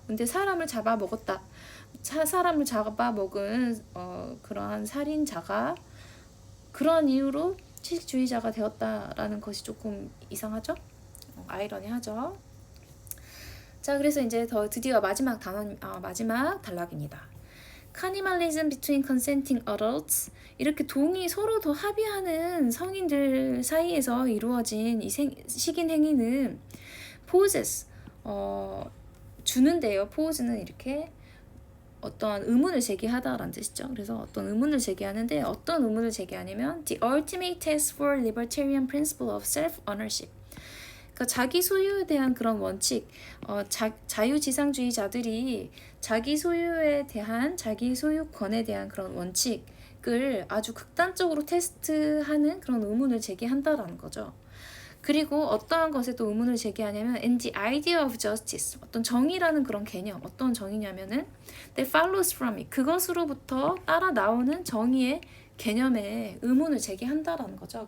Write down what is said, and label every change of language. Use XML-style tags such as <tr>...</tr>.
<ko>근데 사람을 잡아먹었다. 사람을 잡아먹은 그러한 살인자가 그러한 이유로 채식주의자가 되었다라는 것이 조금 이상하죠? 아이러니하죠? 자, 그래서 이제 드디어 마지막 단락입니다.</ko> <en>Cannibalism between consenting adults.</en> <ko>이렇게 서로 더 합의하는 성인들 사이에서 이루어진 이 식인 행위는 poses, 주는데요. pose는 이렇게 어떤 의문을 제기하다라는 뜻이죠. 그래서 어떤 의문을 제기하는데, 어떤 의문을 제기하냐면</ko> <en>the ultimate test for libertarian principle of self-ownership.</en> <ko>그러니까 자기 소유에 대한 그런 원칙, 자유지상주의자들이 자기 소유에 대한, 자기 소유권에 대한 그런 원칙을 아주 극단적으로 테스트하는 그런 의문을 제기한다라는 거죠. 그리고 어떠한 것에 또 의문을 제기하냐면</ko> <en>and the idea of justice,</en> <ko>어떤 정의라는 그런 개념, 어떤 정의냐면은</ko> <en>that follows from it,</en> <ko>그것으로부터 따라 나오는 정의의 개념에 의문을 제기한다라는 거죠.</ko>